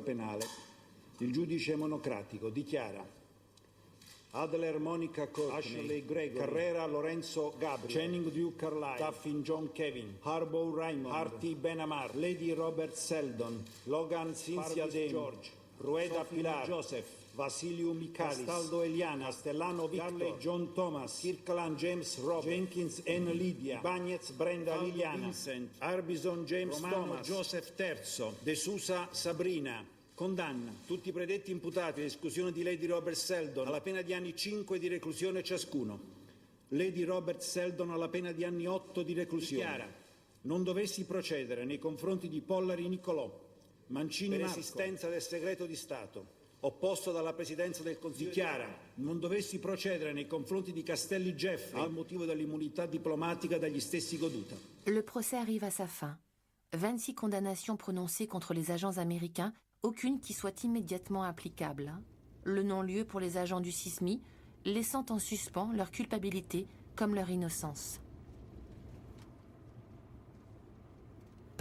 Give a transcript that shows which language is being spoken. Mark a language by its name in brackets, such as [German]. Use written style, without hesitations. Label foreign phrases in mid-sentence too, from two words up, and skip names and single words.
[Italian] penale, il giudice monocratico dichiara Adler Monica Courtney, Ashley Gregory, Carrera Lorenzo Gabriel, Channing Duke Carlyle, Taffin John Kevin, Harbaugh Raymond, Artie Ben Amar, Lady Robert Seldon, Logan Cynthia Dane, George, Rueda Pilar, Joseph, Vasiliu Michalis, Castaldo Eliana, Castellano Victor, Carley John Thomas, Kirkland James Robert, Jenkins N. Lydia, Bagnez Brenda Liliana, Vincent, Arbison James Romano Thomas, Joseph Terzo, De Sousa Sabrina. Condanna tutti i predetti imputati all'esclusione di Lady Robert Seldon alla pena di anni 5 di reclusione ciascuno. Lady Robert Seldon alla pena di anni 8 di reclusione. Dichiara non dovessi procedere nei confronti di Pollari Nicolò, Mancini per Marco, esistenza del segreto di Stato opposto dalla Presidenza del Consiglio. Dichiara non dovessi procedere nei confronti di Castelli Jeffrey al motivo dell'immunità diplomatica dagli stessi goduta. [French] Le procès arrive à sa fin. 26 condamnations prononcées contre les agents américains, aucune qui soit immédiatement applicable. Le non-lieu pour les agents du Sismi, laissant en suspens leur culpabilité comme leur innocence.